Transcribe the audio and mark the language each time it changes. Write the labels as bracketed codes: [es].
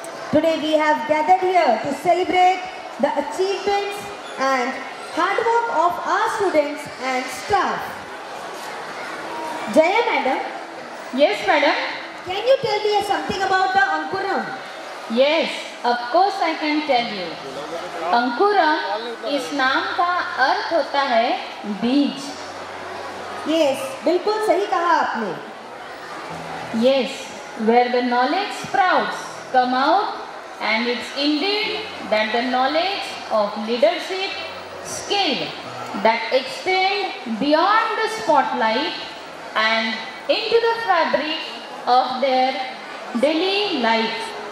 [en] Today we have gathered here to celebrate the achievements and hard work of our students and staff. Jaya madam. Yes madam. Can you tell me something about the Ankuram? Yes, of course I can tell you. [hi] अंकुरम इस नाम का अर्थ होता है बीज. Yes, बिल्कुल सही कहा आपने. [en] Yes, where the knowledge sprouts come out, and it's indeed that the knowledge of leadership, skill that extend beyond the spotlight and into the fabric of their daily life.